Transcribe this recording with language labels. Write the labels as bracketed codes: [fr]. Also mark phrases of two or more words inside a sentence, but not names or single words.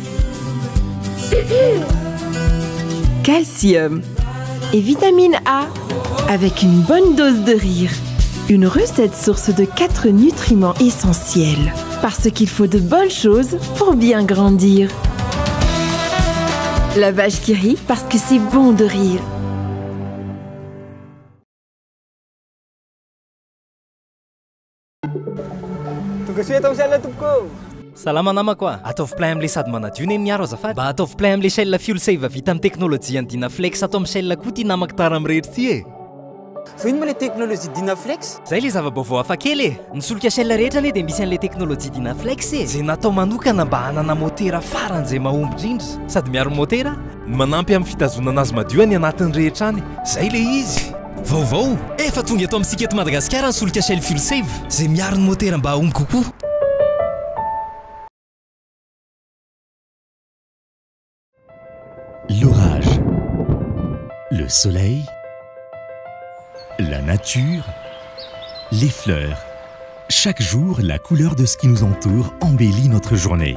[fr] Calcium et vitamine A avec une bonne dose de rire. Une recette source de 4 nutriments essentiels. Parce qu'il faut de bonnes choses pour bien grandir. La vache qui rit parce que c'est bon de rire. [mg] Salama namako a. Ataovy plein am'le sady manadio ny miaro azafady. Mba ataovy plein am'le shell fuel save vita amin'ny teknôlôjia ny Dynaflex atao amin'ny shell koa ty namako tara amirehetra ty e. Fa ino ma le teknôlôjia Dynaflex? Zay le zava-baovao hafa kely e. Ny solika shell rehetra ane dia misy an'le teknôlôjia Dynaflex e. Zay natao manokana mba hanana motera faran'izay mahomby indrindra sady miaro motera no manampy amin'ny fitazonana azy madio any anatin'ny rehetra any. Zay le izy. Vaovao efa tonga eto amintsika eto Madagasikara ny solika shell fuel save zay miaro ny motera mba ahomby kokoa. [fr] L'orage, le soleil, la nature, les fleurs. Chaque jour, la couleur de ce qui nous entoure embellit notre journée.